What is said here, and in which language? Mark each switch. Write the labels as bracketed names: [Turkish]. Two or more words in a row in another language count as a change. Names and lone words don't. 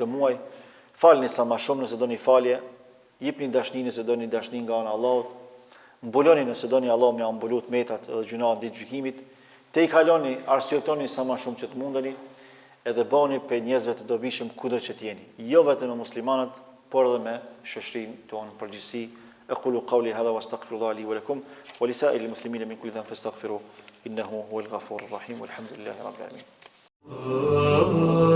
[Albanian] Falni sa më shumë nëse doni falje, jepni dashni nëse doni dashni nga ana e Allahut, mbuloni nëse doni Allah m'ja mbulut metat edhe gjunat ditë gjykimit, te i kaloni, arsyetoni sa më shumë që të mundeni, edhe bëni për njerëzve të dobishëm kudo që t'jeni, jo vetëm me muslimanët, por edhe me shoqërinë tonë përgjithësi. [Arabic] أقول قولي هذا واستغفر الله لي ولكم ولسائر المسلمين من كل ذنب فاستغفروه إنه هو الغفور الرحيم والحمد لله رب العالمين.